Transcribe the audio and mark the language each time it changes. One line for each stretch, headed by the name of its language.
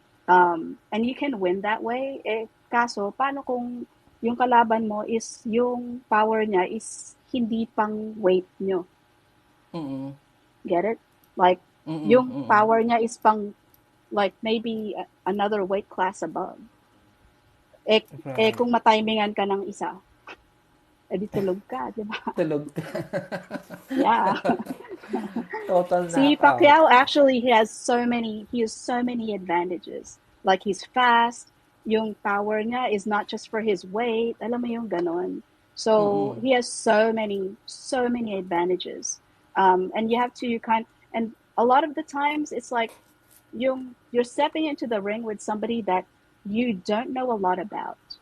English: And you can win that way.
Filipino: Eh, kaso, paano kung yung kalaban mo is yung power niya is hindi pang weight nyo? Mm-mm.
English: Get it? Like, Mm-mm.
Filipino: yung Mm-mm.
English: power
Filipino: niya is pang,
English: like, maybe another weight class above. Right.
Filipino: Kung matimingan ka ng isa, edi tulog ka, di ba? Tulog.
English: Yeah.
Filipino: Total
English: See, Pacquiao actually he has so many advantages. Like he's fast,
Filipino: yung power niya
English: is not just for his weight,
Filipino: alam mo yung ganon.
English: So Mm-mm. he has so many advantages. And you have to and a lot of the times it's like you're stepping into the ring with somebody that you don't know a lot about.